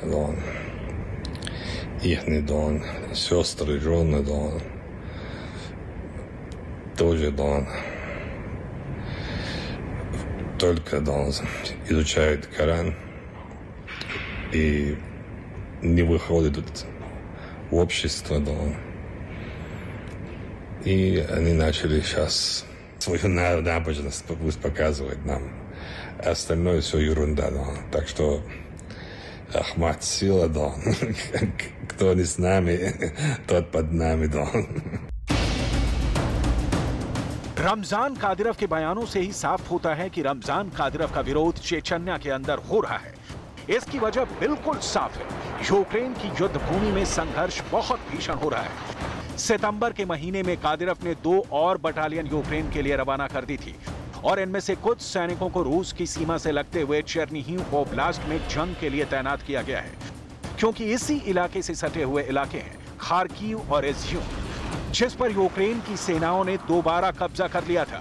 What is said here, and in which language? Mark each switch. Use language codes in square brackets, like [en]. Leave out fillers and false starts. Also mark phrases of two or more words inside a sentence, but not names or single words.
[ru] ихние сестры, жены, тоже только изучают Коран и не выходят в общество, и они начали сейчас свою набожность показывать нам. Остальное все ерунда, так что Ахмад сила, кто не с нами, тот под нами, [hi] रमजान कादिरव के बयानों से ही साफ होता है कि रमजान कादिरव का विरोध चेचन्या के अंदर हो रहा है। इसकी वजह बिल्कुल साफ है, यूक्रेन की युद्ध भूमि में संघर्ष बहुत भीषण हो रहा है। सितंबर के महीने में कादिरव ने 2 और बटालियन यूक्रेन के लिए रवाना कर दी थी और इनमें से कुछ सैनिकों को रूस की सीमा से लगते हुए चेर्निहिव ओब्लास्ट में जंग के लिए तैनात किया गया है, क्योंकि इसी इलाके से सटे हुए इलाके हैं खार्किव और इज्यूम, जिस पर यूक्रेन की सेनाओं ने दोबारा कब्जा कर लिया था।